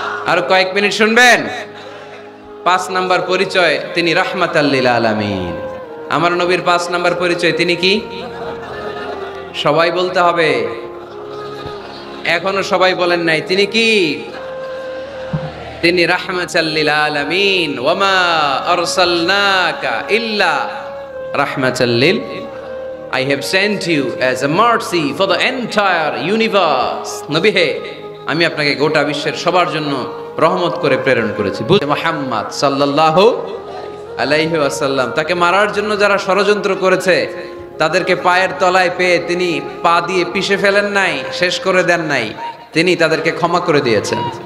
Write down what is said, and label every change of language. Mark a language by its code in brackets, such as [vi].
[bn] আর কয়েক মিনিট শুনবেন। 5 নাম্বার পরিচয়, তিনি রাহমাতাল লিল আলামিন। আমার নবীর 5 নাম্বার পরিচয়, তিনি কি? সবাই বলতে হবে, এখনো সবাই বলেন নাই, তিনি কি? তিনি রাহমাতাল লিল আলামিন। [ar] ওয়া মা আরসালনাকা ইল্লা রাহমাতাল লিল, [en] I have sent you as a mercy for the entire universe. [bn] নবী হে, আমি আপনাকে গোটা বিশ্বের সবার জন্য রহমত করে প্রেরণ করেছি। মুহাম্মদ সাল্লাল্লাহু আলাইহি ওয়াসাল্লাম, তাকে মারার জন্য যারা ষড়যন্ত্র করেছে তাদেরকে পায়ের তলায় পেয়ে তিনি পা দিয়ে পিষে ফেলেন নাই, শেষ করে দেন নাই, তিনি তাদেরকে ক্ষমা করে দিয়েছেন।